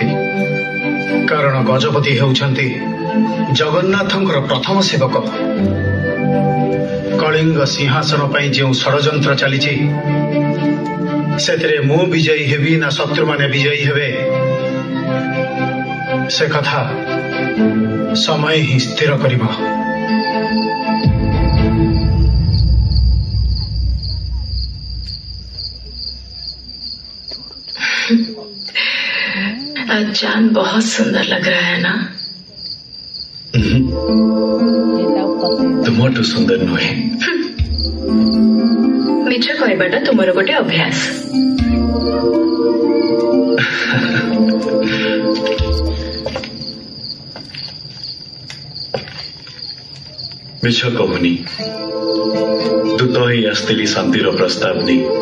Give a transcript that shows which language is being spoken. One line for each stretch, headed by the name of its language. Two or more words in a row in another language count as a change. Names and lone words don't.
Odia: କାରଣ ଗଜପତି ହେଉଛନ୍ତି ଜଗନ୍ନାଥଙ୍କର ପ୍ରଥମ ସେବକ। କଳିଙ୍ଗ ସିଂହାସନ ପାଇଁ ଯେଉଁ ଷଡ଼ଯନ୍ତ୍ର ଚାଲିଛି ସେଥିରେ ମୁଁ ବିଜୟୀ ହେବି ନା ଶତ୍ରୁମାନେ ବିଜୟୀ ହେବେ ସେ କଥା ସମୟ ହିଁ ସ୍ଥିର କରିବ।
Hindi: आज चांद बहुत सुंदर लग रहा है ना?
Odia: तुमଠୁ ସୁନ୍ଦର ନୁହେଁ। ମିଛ କହିବାଟା ତୁମର ଗୋଟେ ଅଭ୍ୟାସ। ମିଛ କହୁନି, ଦୂତ ହେଇ ଆସିଥିଲି ଶାନ୍ତିର ପ୍ରସ୍ତାବ ନେଇ।